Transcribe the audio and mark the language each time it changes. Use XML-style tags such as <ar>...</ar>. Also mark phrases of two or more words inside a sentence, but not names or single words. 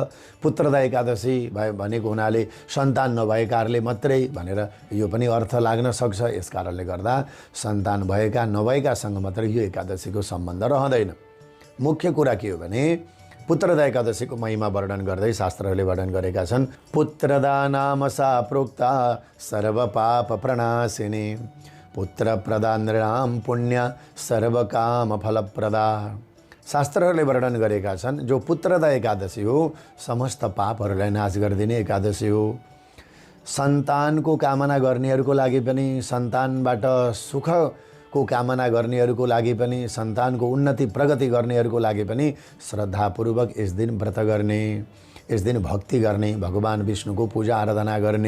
<ne>पुत्रदा एकादशी भनेको हुनाले सन्तान नभएकाहरूले मात्रै भनेर यो पनि अर्थ लाग्न सक्छ। यस कारणले गर्दा सन्तान भएका नभएकासँग मात्रै यो एकादशीको सम्बन्ध रहँदैन। मुख्य कुरा के हो भने पुत्रदा एकादशीको महिमा वर्णन गर्दै शास्त्रहरूले वर्णन गरेका छन्।</ne> <sa>पुत्रदा नाम सा प्रोक्ता सर्व पाप प्रणाशिनी, पुत्र प्रदा नृणाम पुण्य सर्व काम फलप्रदा।</sa> <ne>शास्त्रहरूले वर्णन गरेका छन् जो पुत्रदा एकादशी हो समस्त पापहरूलाई नाश गरिदिने एकादशी हो। सन्तानको कामना गर्नेहरूको लागि पनि, सन्तानबाट सुखको कामना गर्नेहरूको लागि पनि, सन्तानको उन्नति प्रगति गर्नेहरूको लागि पनि श्रद्धापूर्वक यस दिन व्रत गर्ने, यस दिन भक्ति गर्ने, भगवान विष्णुको पूजा आराधना गर्ने।</ne>